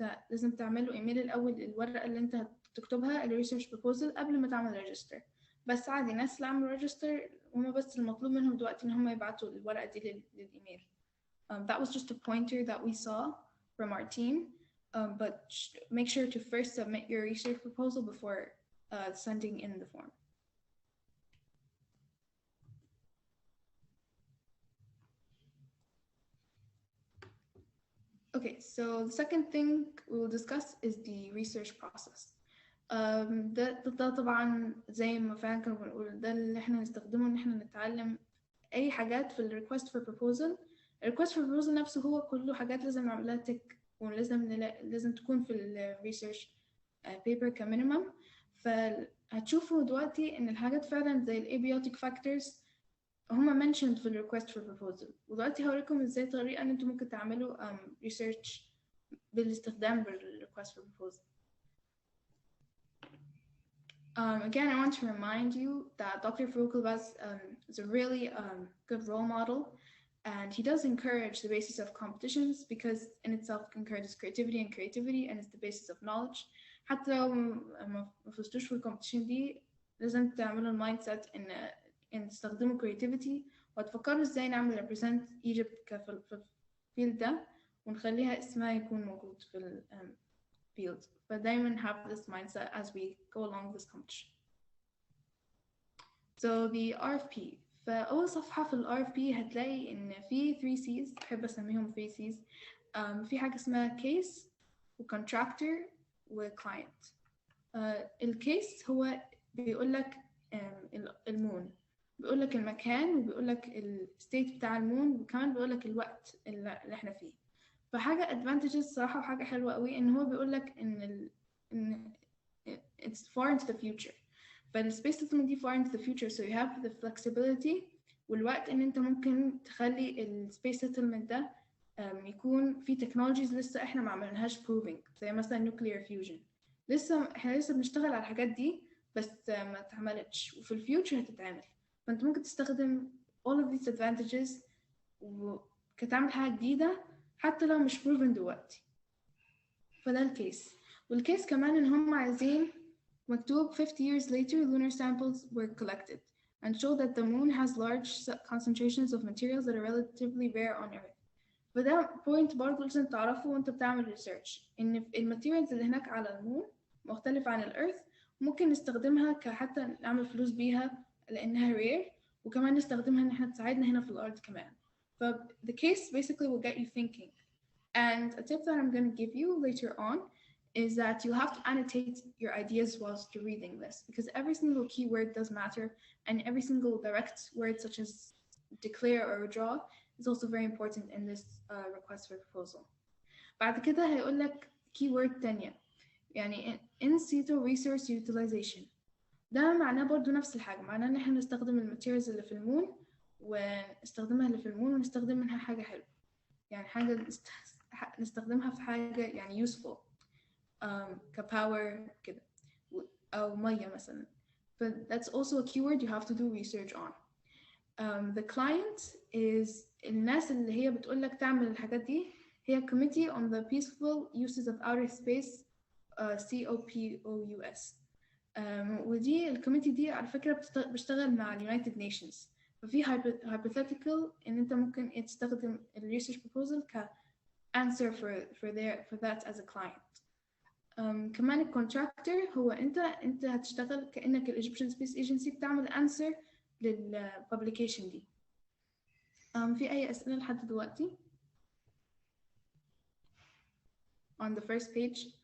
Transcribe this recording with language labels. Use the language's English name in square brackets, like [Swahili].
[Arabic] لازم تعمله ايميل الاول الورقه اللي انت هتكتبها الريسيرش بروبوزل قبل ما تعمل ريجستر. بس عادي الناس اللي عملوا ريجستر هما بس المطلوب منهم دلوقتي ان هم يبعتوا الورقه دي للايميل. [English] That was just a pointer that we saw from our team, but make sure to first submit your research proposal before sending in the form. Okay, so the second thing we will discuss is the research process. [Arabic] ده طبعا زي ما فعلا كنا بنقول، ده اللي احنا نستخدمه ان احنا نتعلم اي حاجات في ال request for proposal. ال request for proposal نفسه هو كله حاجات لازم نعملها تك، ولازم تكون في ال research paper كمينيمم. فهتشوفوا دلوقتي ان الحاجات فعلا زي ال abiotic factors هما mentioned في ال request for proposal. ودلوقتي هوريكم ازاي طريقة ان انتم ممكن تعملوا research بالاستخدام بال request for proposal. [English] Again, I want to remind you that Dr. Furukawa is a really good role model, and he does encourage the basis of competitions because in itself encourages creativity and is the basis of knowledge. [Arabic] حتى لو ما فزتوش في الكومبيتيشن دي لازم تعملوا المايند سيت ان تستخدموا creativity وتفكروا ازاي نعمل represent Egypt في الفيلد ده ونخليها اسمها يكون موجود في field. [English] فدايما have this mindset as we go along this competition. So the RFP. [Arabic] فأول صفحة في ال RFP هتلاقي إن في 3 C's، بحب أسميهم 3 C's. في حاجة اسمها case و contractor و client. الcase هو بيقول لك المون، بيقول لك المكان، وبيقول لك الستيت بتاع المون، وكمان بيقول لك الوقت اللي احنا فيه. فحاجة advantages صراحة وحاجة حلوة قوي إن هو بيقول لك إن [English] it's far into the future. [Arabic] فالسبيس settlement دي [English] far into the future, so you have the flexibility [Arabic] والوقت إن أنت ممكن تخلي السبيس settlement ده يكون في technologies لسه إحنا ما عملناهاش proving، زي مثلا nuclear fusion. إحنا لسه بنشتغل على الحاجات دي بس ما اتعملتش، وفي الفيوتشر هتتعمل. فأنت ممكن تستخدم [English] all of these advantages [Arabic] وكتعمل حاجة جديدة حتى لو مش proven دلوقتي. فده الكيس. والكيس كمان إن هم عايزين مكتوب [English] 50 years later lunar samples were collected and show that the moon has large concentrations of materials that are relatively rare on Earth. [Arabic] فده point برضه لازم تعرفه وانت بتعمل research، إن الماتيريالز اللي هناك على المون مختلفة عن الأرث، ممكن نستخدمها كحتى نعمل فلوس بيها لأنها rare، وكمان نستخدمها إن احنا تساعدنا هنا في الأرض كمان. [English] The case basically will get you thinking. And a tip that I'm going to give you later on is that you have to annotate your ideas whilst you're reading this, because every single keyword does matter, and every single direct word such as declare or withdraw is also very important in this request for proposal. [Arabic] بعد كده هيقول لك keyword تانية، يعني in situ resource utilization. ده معناه برضو نفس الحاجة، معناه إن إحنا نستخدم الماتيريالز اللي في المون ونستخدمها اللي في المون ونستخدم منها حاجة حلوة، يعني حاجة نستخدمها في حاجة يعني useful كpower كده أو مية مثلا. [English] That's also a keyword you have to do research on. The client is [Arabic] الناس اللي هي بتقولك تعمل الحاجات دي هي [English] Committee on the Peaceful Uses of Outer Space COPOUS. [Arabic] ودي الكوميتي دي على فكرة بتشتغل مع United Nations. [English] ففي hypothetical إن أنت ممكن تستخدم ال research proposal ك answer for that as a client. [Arabic] كمان ال contractor هو أنت هتشتغل كأنك ال Egyptian Space Agency بتعمل answer لل publication دي. في أي أسئلة لحد دلوقتي؟ [English] On the first page.